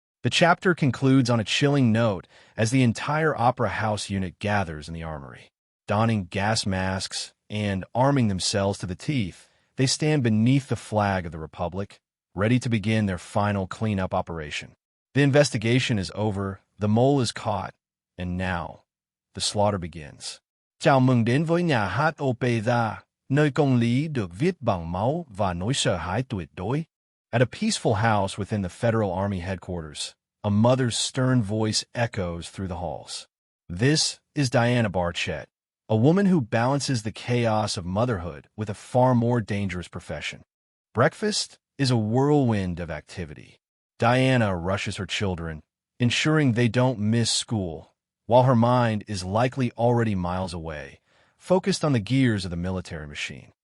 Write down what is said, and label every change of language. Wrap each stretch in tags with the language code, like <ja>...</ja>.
<en>The chapter concludes on a chilling note as the entire opera house unit gathers in the armory. Donning gas masks and arming themselves to the teeth, they stand beneath the flag of the Republic, ready to begin their final cleanup operation. The investigation is over, the mole is caught, and now the slaughter begins.</en> <vi>Chào mừng đến với nhà hát opera, nơi công lý được viết bằng máu và nỗi sợ hãi tuyệt đối.</vi> <en>At a peaceful house within the Federal Army headquarters, a mother's stern voice echoes through the halls. This is Diana Barchett, a woman who balances the chaos of motherhood with a far more dangerous profession. Breakfast is a whirlwind of activity. Diana rushes her children, ensuring they don't miss school, while her mind is likely already miles away, focused on the gears of the military machine.</en>